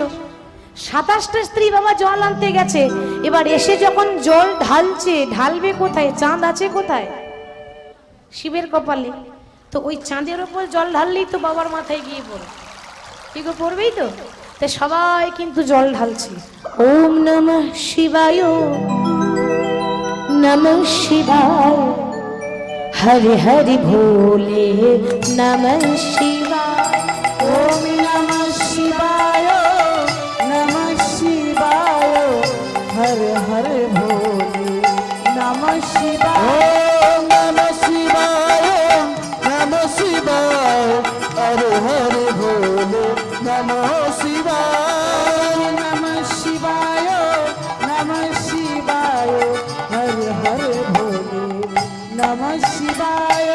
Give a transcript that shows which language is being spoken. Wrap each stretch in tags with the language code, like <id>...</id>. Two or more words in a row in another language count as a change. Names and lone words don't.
<bn>27টা স্ত্রী বাবা জল আনতে গেছে, এবার এসে যখন জল ঢালছে, ঢালবে কোথায়? চাঁদ আছে কোথায়? শিবের কপালে। তো ওই চাঁদের ওপর জল ঢাললেই তো বাবার মাথায় গিয়ে পড়ে, কি গো পড়বেই তো। তাই সবাই কিন্তু জল ঢালছে,</bn> <sa>ओम नमः शिवाय नमः शिवाय हरि हरि भोले नमः शिवाय ओम नमः शिवाय नमः शिवाय हर हर भोले नमः शिवाय ओम नमः शिवाय नमः शिवाय हर हर भोले नमः शिवाय नमः शिवाय नमः शिवाय हर हर भोले नमः शिवाय</sa>